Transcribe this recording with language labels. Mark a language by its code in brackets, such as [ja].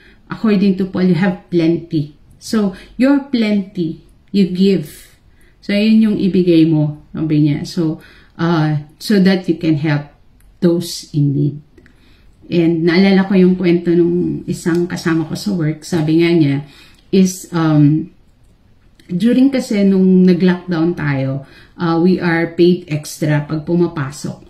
[en] According to Paul, you have plenty. So your plenty, you give. [tl] So, yun yung ibigay mo, sabi niya. [en] So that you can help those in need. [tl] And naalala ko yung kwento nung isang kasama ko sa work, sabi nga niya, is, during kasi nung nag-lockdown tayo, [en] we are paid extra [tl] pag pumapasok.